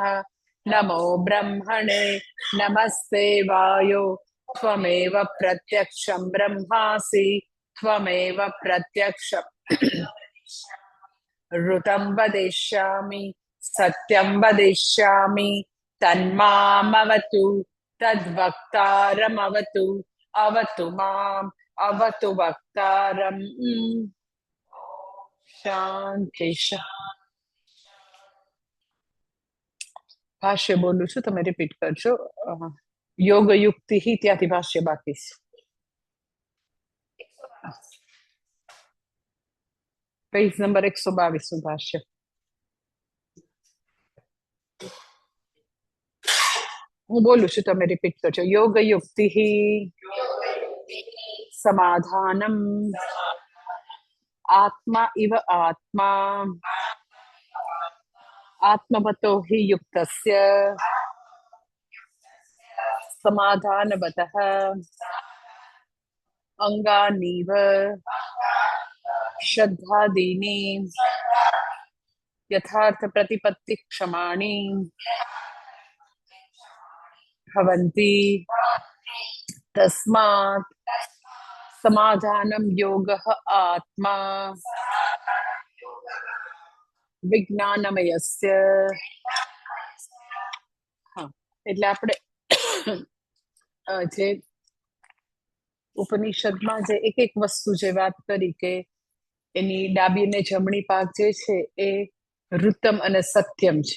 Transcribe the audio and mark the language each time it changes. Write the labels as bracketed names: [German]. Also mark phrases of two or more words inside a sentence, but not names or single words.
[Sanskrit] नमो ब्रह्मणे नमस्ते वायो त्वमेव प्रत्यक्षं ब्रह्मासि त्वमेव प्रत्यक्षं ऋतं वदिष्यामि सत्यं वदिष्यामि तन्मामवतु तद्वक्तारमवतु अवतु माम् अवतु वक्तारम्। [Gujarati] શાંતિ ભાષ્ય બોલું છું, તમે રિપીટ કરજો. યોગ યુક્તિ ત્યાંથી ભાષ્ય બાકી છે. પેજ નંબર 122 નું ભાષ્ય. હું બોલું છું, તમે રિપીટ કરજો. [Sanskrit] योग युक्ति समाधानम आत्मा इव आत्मा आत्मवतो हि युक्तस्य समाधानवतः अंगानीव श्रद्धादीनि यथार्थ प्रतिपत्ति क्षमाणि भवन्ति तस्मात् समाधानं योगः आत्मा વિજ્ઞાનમયસ્ય. [Gujarati] હા, એટલે આપણે જે ઉપનિષદમાં જે એક એક વસ્તુ જે વાત કરી કે એની ડાબી અને જમણી પાક જે છે એ ઋતમ અને સત્યમ છે.